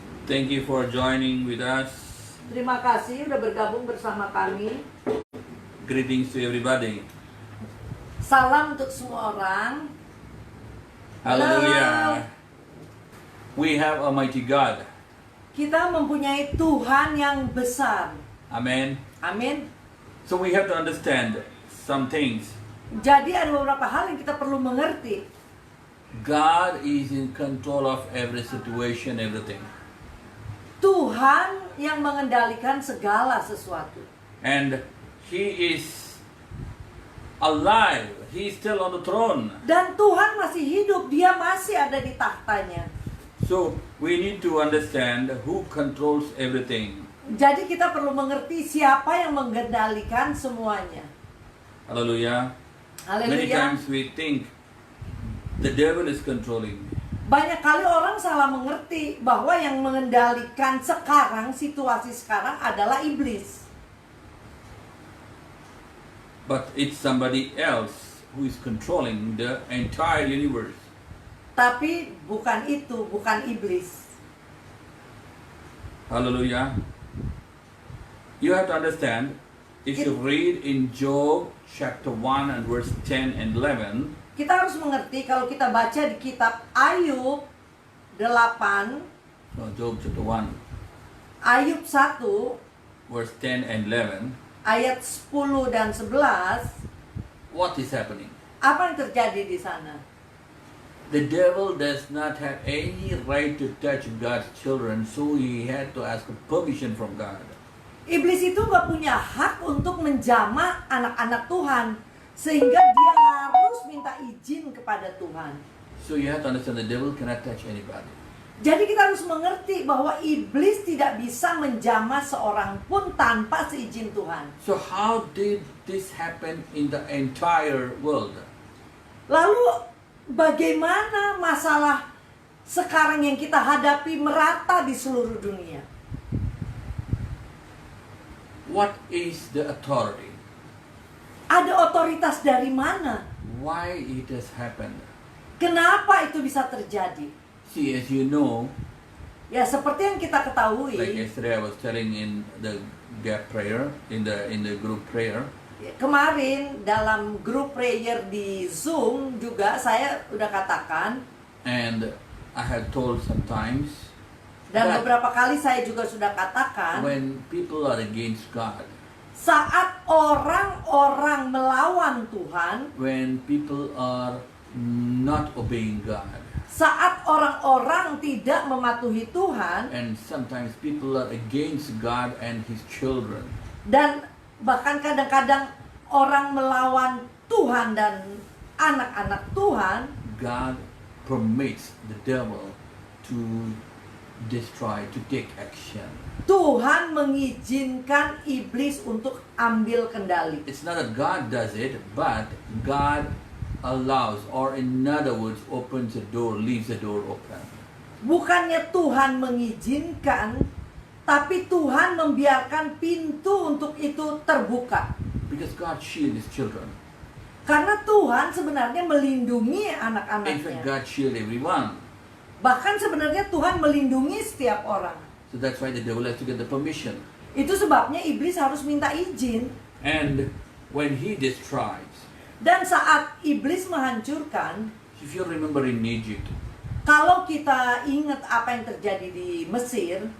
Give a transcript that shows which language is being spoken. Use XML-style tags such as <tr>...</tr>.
<en>Thank you for joining with us.</en> <id>Terima kasih udah bergabung bersama kami.</id> <en>Greetings to everybody.</en> <id>Salam untuk semua orang.</id> <en>Hallelujah. We have a mighty God.</en> <id>Kita mempunyai Tuhan yang besar.</id> <en>Amen.</en> <id>Amin.</id> <en>So we have to understand some things.</en> <id>Jadi ada beberapa hal yang kita perlu mengerti.</id> <en>God is in control of every situation, everything.</en> <id>Tuhan yang mengendalikan segala sesuatu.</id> <en>And He is alive. He is still on the throne.</en> <id>Dan Tuhan masih hidup, Dia masih ada di tahtanya.</id> <en>So we need to understand who controls everything.</en> <id>Jadi kita perlu mengerti siapa yang mengendalikan semuanya.</id> <en>Hallelujah. Many</en> <id>Haleluya.</id> <en>times we think the devil is controlling.</en> <id>Banyak kali orang salah mengerti bahwa yang mengendalikan sekarang, situasi sekarang adalah iblis.</id> <en>But it's somebody else who is controlling the entire universe.</en> <id>Tapi bukan itu, bukan iblis.</id> <en>Hallelujah. You have to understand, if you read in Job chapter 1 and verse 10 and 11,</en> <id>Kita harus mengerti kalau kita baca di kitab Ayub 8,</id> <en>so Job chapter 1,</en> <id>Ayub 1,</id> <en>verse 10 and 11,</en> <id>ayat 10 dan 11,</id> <en>what is happening?</en> <id>apa yang terjadi di sana?</id> <en>The devil does not have any right to touch God's children, so he had to ask permission from God.</en> <id>Iblis itu gak punya hak untuk menjamah anak-anak Tuhan, sehingga dia harus minta izin kepada Tuhan.</id> <en>So you have to understand the devil cannot touch anybody.</en> <id>Jadi kita harus mengerti bahwa iblis tidak bisa menjamah seorang pun tanpa seizin Tuhan.</id> <en>So how did this happen in the entire world?</en> <id>Lalu bagaimana masalah sekarang yang kita hadapi merata di seluruh dunia?</id> <en>What is the authority?</en> <id>Ada otoritas dari mana?</id> <en>Why it has happened?</en> <id>Kenapa itu bisa terjadi?</id> <en>See, as you know,</en> <id>Ya seperti yang kita ketahui,</id> <en>like yesterday I was telling in the gap prayer, in the group prayer,</en> <id>kemarin dalam grup prayer di Zoom juga saya udah katakan,</id> <en>and I had told sometimes</en> <id>dan</id> <en>that</en> <id>beberapa kali saya juga sudah katakan,</id> <en>when people are against God,</en> <id>saat orang-orang melawan Tuhan,</id> <en>when people are not obeying God,</en> <id>saat orang-orang tidak mematuhi Tuhan,</id> <en>and sometimes people are against God and His children,</en> <id>dan bahkan kadang-kadang orang melawan Tuhan dan anak-anak Tuhan,</id> <en>God permits the devil to destroy, to take action.</en> <id>Tuhan mengizinkan iblis untuk ambil kendali.</id> <en>It's not that God does it, but God allows, or in other words, opens the door, leaves the door open.</en> <id>Bukannya Tuhan mengizinkan, tapi Tuhan membiarkan pintu untuk itu terbuka.</id> <en>Because God shields His children.</en> <id>Karena Tuhan sebenarnya melindungi</id> <en>In fact,</en> <id>anak-anaknya.</id> <en>God shields everyone.</en> <id>Bahkan sebenarnya Tuhan melindungi setiap orang.</id> <en>So that's why the devil has to get the permission.</en> <id>Itu sebabnya iblis harus minta izin.</id> <en>And when he destroys,</en> <id>Dan saat iblis menghancurkan,</id> <en>if you remember in Egypt,</en> <id>kalau kita ingat apa yang terjadi di Mesir,</id>